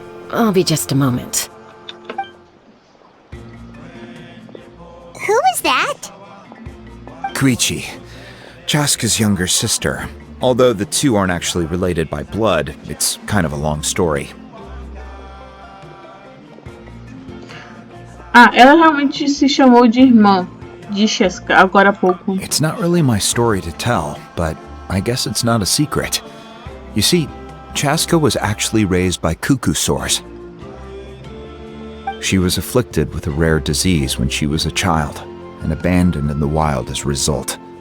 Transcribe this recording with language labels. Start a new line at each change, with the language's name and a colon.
English: I'll be just a moment. Who is that? Koichi, Chaska's younger sister. Although the two aren't actually related by blood, it's kind of a long story.
Portuguese: Ah, ela realmente se chamou de irmã de Chaska agora há pouco.
English: It's not really my story to tell, but I guess it's not a secret. You see, Chaska was actually raised by cuckoo sores. She was afflicted with a rare disease when she was a child, and abandoned in the wild as a result.